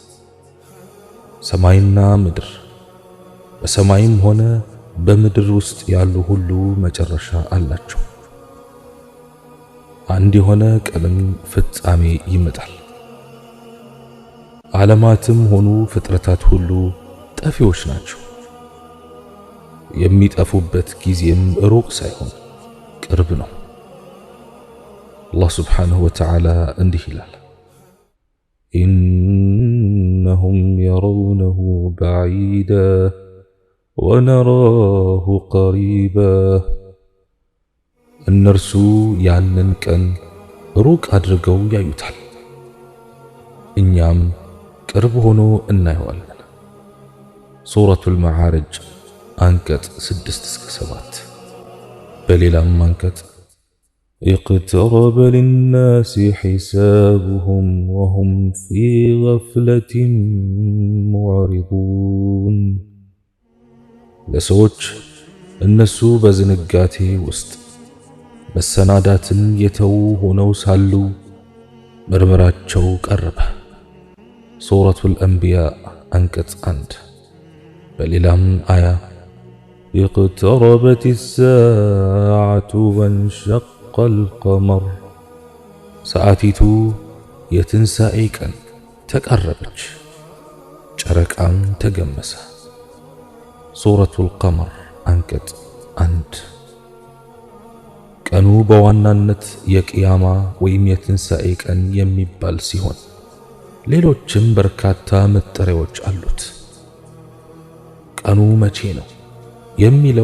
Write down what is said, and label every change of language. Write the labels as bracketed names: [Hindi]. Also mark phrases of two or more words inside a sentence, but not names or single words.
[Amharic] ሰማይና ምድር፣ በሰማይም ሆነ በምድር ውስጥ ያሉ ሁሉ መጨረሻ አላቸው። አንድ የሆነ ቀንም ፍጻሜ ይመጣል። ዓለማትም ሆኑ ፍጥረታት ሁሉ ጠፊዎች ናቸው። የሚጠፉበት ጊዜም ሩቅ ሳይሆን ቅርብ ነው። አላህ [Arabic] سبحانه وتعالى [Amharic] እንዲህ ይላል፣ [Arabic] إنهم يرونه بعيدا ونراه قريبا [Amharic] እነርሱ ያንን ቀን ሩቅ አድርገው ያዩታል፣ እኛም ቅርብ ሆኖ እናየዋለን። ሱረቱል መዓሪጅ አንቀጽ 6-7። በሌላም አንቀጽ [Arabic] اقترب للناس حسابهم وهم في غفلة [Amharic] معرضون ለሰዎች እነሱ በዝንጋቴ ውስጥ መሰናዳትን የተው ሆነው ሳሉ ምርመራቸው ቀረበ። ሱረቱል አንቢያ አንቀጽ 1። በሌላም አያ [Arabic] اقتربت الساعة وانشق القمر [Amharic] ሰዓቲቱ የትንሣኤ ቀን ተቃረበች፣ ጨረቃም ተገመሰ። ሱረቱል ቀመር አንቀጽ 1። ቀኑ በዋናነት የቂያማ ወይም የትንሣኤ ቀን የሚባል ሲሆን ሌሎችም በርካታ መጠሪያዎች አሉት። ቀኑ መቼ ነው የሚለው